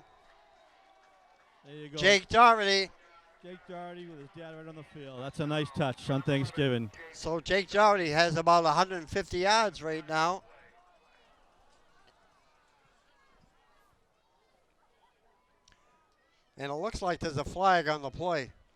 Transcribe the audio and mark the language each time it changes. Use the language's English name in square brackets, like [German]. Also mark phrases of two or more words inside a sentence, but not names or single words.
[English] There you go. Jake Doherty. Jake Doherty with his dad right on the field. That's a nice touch on Thanksgiving. So Jake Doherty has about 150 yards right now. And it looks like there's a flag on the play.